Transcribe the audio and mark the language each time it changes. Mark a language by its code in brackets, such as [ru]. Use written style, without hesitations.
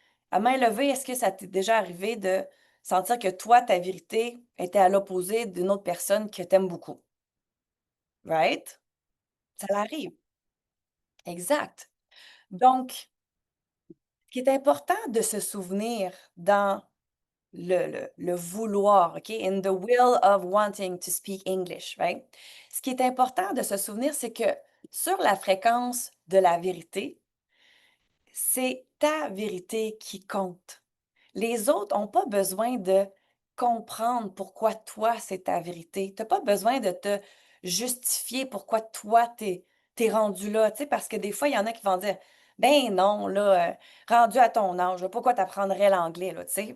[fr] À main levée, est-ce que ça t'est déjà arrivé de sentir que toi, ta vérité était à l'opposé d'une autre personne que tu aimes beaucoup? Right? Ça l'arrive. Exact. Donc, ce qui est important de se souvenir dans le vouloir, OK? [en] In the will of wanting to speak English, right? [fr] Ce qui est important de se souvenir, c'est que sur la fréquence de la vérité, c'est ta vérité qui compte. Les autres ont pas besoin de comprendre pourquoi toi, c'est ta vérité. Tu as pas besoin de te justifier pourquoi toi, tu es rendu là, tu sais, parce que des fois, il y en a qui vont dire: «Ben non, là, rendu à ton âge, là, pourquoi tu apprendrais l'anglais, là?» Tu sais?